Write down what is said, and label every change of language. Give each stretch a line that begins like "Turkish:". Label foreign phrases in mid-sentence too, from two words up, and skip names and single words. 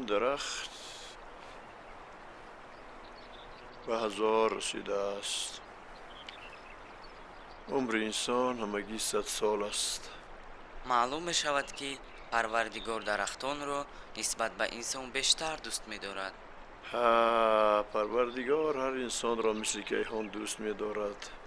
Tajik: дарахт ба 1000 расидааст. умри инсон ҳамагӣ 100 сол аст. маълум мешавад ки парвардигор дарахтонро нисбат ба инсон бештар дӯст медорад. ҳа парвардигор ҳар инсонро мисли кайҳон дӯст медорад.